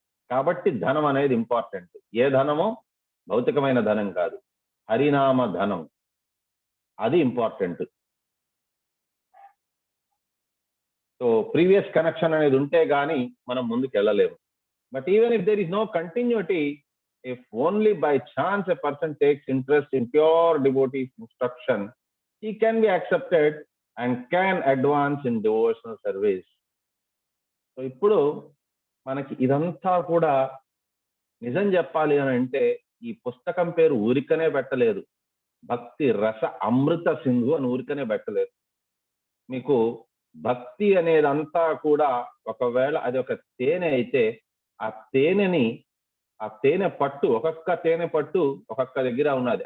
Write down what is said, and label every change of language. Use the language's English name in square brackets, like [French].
[Telugu] కాబట్టి ధనం అనేది ఇంపార్టెంట్. ఏ ధనమో భౌతికమైన ధనం కాదు, హరినామ ధనం, అది ఇంపార్టెంట్. సో ప్రీవియస్ కనెక్షన్ అనేది ఉంటే గానీ మనం ముందుకు వెళ్ళలేము. [English] But even if there is no continuity, if only by chance a person takes interest in pure devotee's instruction, he can be accepted and can advance in devotional service. [Telugu] So ఇప్పుడు మనకి ఇదంతా కూడా నిజం చెప్పాలి అని అంటే ఈ పుస్తకం పేరు ఊరికనే పెట్టలేదు, భక్తి రస అమృత సింధు అని ఊరికనే పెట్టలేదు. మీకు భక్తి అనేదంతా కూడా ఒకవేళ అది ఒక తేనె అయితే ఆ తేనె పట్టు, ఒక్కొక్క తేనె పట్టు ఒక్కొక్క దగ్గర ఉన్నది.